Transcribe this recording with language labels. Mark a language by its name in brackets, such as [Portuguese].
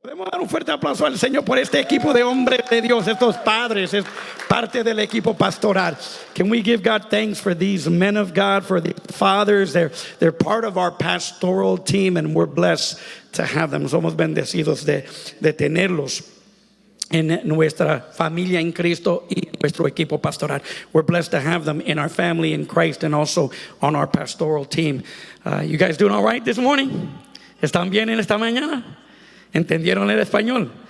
[Spanish] Podemos dar un fuerte aplauso al Señor por este equipo de hombres de Dios, estos padres, es parte del equipo pastoral. [English] Can we give God thanks for these men of God, for the fathers? They're part of our pastoral team and we're blessed to have them. [Spanish] Somos bendecidos de tenerlos en nuestra familia en Cristo y nuestro equipo pastoral. [English] We're blessed to have them in our family in Christ and also on our pastoral team. You guys doing all right this morning? [Spanish] ¿Están bien en esta mañana? ¿Entendieron el español?